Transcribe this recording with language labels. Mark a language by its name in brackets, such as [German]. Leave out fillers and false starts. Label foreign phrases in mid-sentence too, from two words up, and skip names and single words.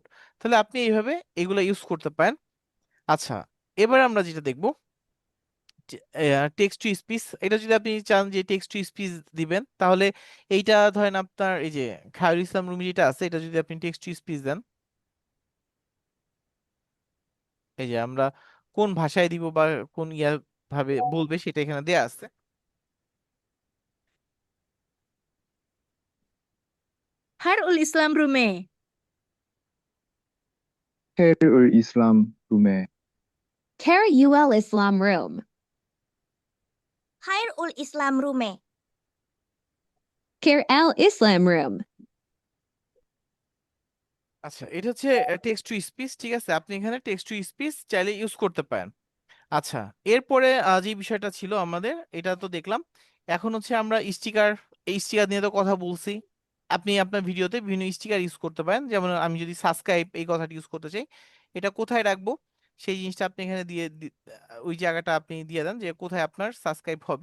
[Bangla] তাহলে আপনি এইভাবে এগুলো ইউজ করতে পারেন। আচ্ছা, এবার আমরা যেটা দেখবো [English] text to speech, [Bangla] এটা যদি আপনি চান যে [English] text to speech [Bangla] দিবেন, তাহলে এইটা ধরেন আপনার এই যে খায়রুল ইসলাম রুমি যেটা আছে, এটা যদি আপনি [English] text to speech [Bangla] দেন, এই যে আমরা কোন ভাষায় দিব বা কোন ইয়া ভাবে বলবে সেটা এখানে দেয়া আছে। খায়রুল ইসলাম রুমে। Khairul Islam Rume. Khairul Islam room. Khairul Islam রুমে। Khairul Islam room. আচ্ছা, এটা হচ্ছে [English] text to speech, [Bangla] ঠিক আছে, আপনি এখানে [English] text to speech [Bangla] চাইলে ইউজ করতে পারেন। আচ্ছা, এরপরে যে বিষয়টা ছিল আমাদের, এটা তো দেখলাম। এখন হচ্ছে আমরা স্টিকার, এই স্টিকার নিয়ে তো কথা বলছি। আপনি আপনার ভিডিওতে বিভিন্ন স্টিকার ইউজ করতে পারেন, যেমন আমি যদি সাবস্ক্রাইব এই কথাটি ইউজ করতে চাই, এটা কোথায় রাখবো সেই জিনিসটা আপনি এখানে ওই জায়গাটা আপনি দিয়ে দেন যে কোথায় আপনার সাবস্ক্রাইব হবে।